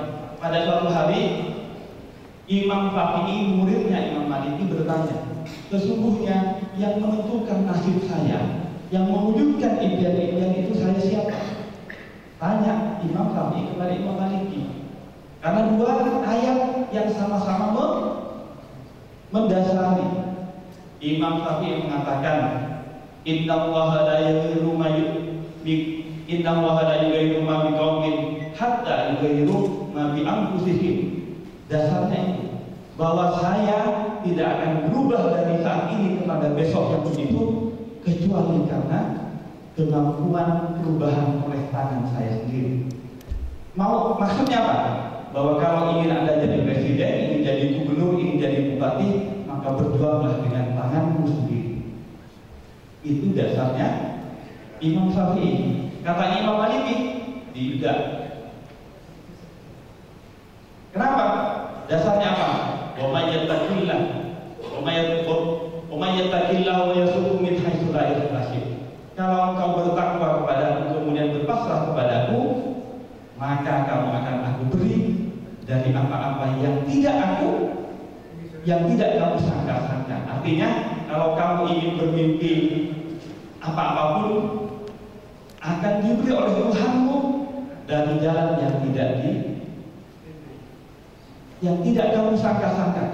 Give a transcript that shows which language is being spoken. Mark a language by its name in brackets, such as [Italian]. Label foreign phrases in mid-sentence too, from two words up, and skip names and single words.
[Indonesian] Pada suatu hari Imam Syafi'i, muridnya Imam Maliki, bertanya, sesungguhnya yang menentukan nasib saya, yang mewujudkan impian-impian itu saya siapa? Tanya Imam Syafi'i kepada Imam Maliki. Karena dua ayat yang sama-sama mendasari. Imam Syafi'i mengatakan, [Arabic] إن الله لا يغير ما بقوم حتى يغيروا ما بأنفسهم. [Indonesian] Dasarnya itu bahwa saya tidak akan berubah dari saat ini kepada besok yang begitu, kecuali karena kemampuan perubahan oleh tangan saya sendiri. Maksudnya apa? Bahwa kalau ingin Anda jadi presiden, ingin jadi gubernur, ingin jadi bupati, maka berjuanglah dengan tanganmu sendiri. Itu dasarnya Imam Syafi'i. Kata Imam Maliki, tidak. Kenapa? Dasarnya apa? [Arabic] ومن يتق الله ويرزقه من حيث لا يحتسب. [Indonesian] Kalau engkau bertakwa kepadaku kemudian berpasrah kepadaku, maka kamu akan aku beri dari apa-apa yang tidak kamu sangka-sangka. Artinya, kalau kamu ingin bermimpi apa-apapun akan diberi oleh Tuhanmu dari jalan yang tidak kamu sangka-sangka.